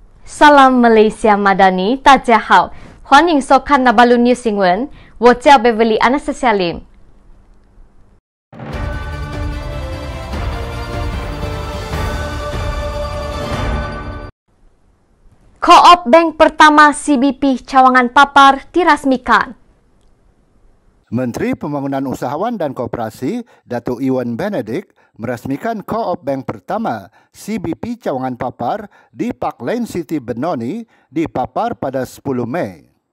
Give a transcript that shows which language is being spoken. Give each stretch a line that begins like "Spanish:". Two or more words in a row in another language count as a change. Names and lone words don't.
Malay: Salam Malaysia Madani,
Chinese: 大家好，欢迎收看 Nabalu News 新闻，我叫 Beverly Anastasia Lim。
Malay: Co-op Bank pertama CBP Cawangan Papar dirasmikan. Menteri Pembangunan Usahawan dan Koperasi, Datuk Iwan Benedict, merasmikan Co-op Bank pertama CBP Cawangan Papar di Park Lane City Benoni di Papar pada 10 Mei.